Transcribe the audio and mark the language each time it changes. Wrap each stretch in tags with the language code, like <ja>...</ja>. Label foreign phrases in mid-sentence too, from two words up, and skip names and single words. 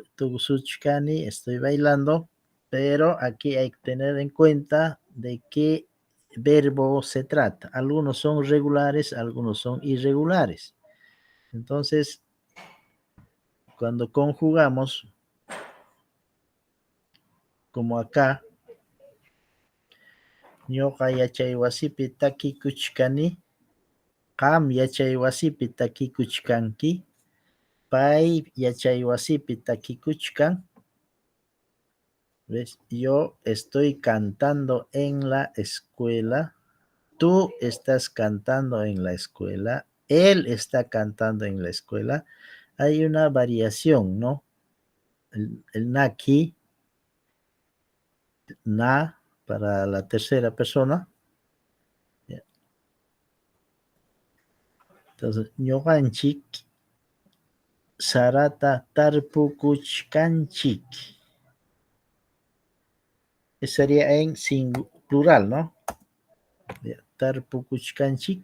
<es>Tugusuchkani, estoy bailando. Pero aquí hay que tener en cuenta de qué verbo se trata. Algunos son regulares, algunos son irregulares. Entonces, cuando conjugamos, como acá,</es> <qu>ñoqa yachaywasipi takikuchkani, qam yachaywasipi takikuchkanki, pay yachaywasipi takikuchkan.</qu> <es>¿Ves? Yo estoy cantando en la escuela, tú estás cantando en la escuela, él está cantando en la escuela. Hay una variación, ¿no? El naki, na, para la tercera persona. Entonces,</es> <qu>ñoqanchik sarata tarpukuchkanchik.</qu> <es>Eso sería en plural, ¿no?</es> <qu>Tarpukuchkanchik.</qu>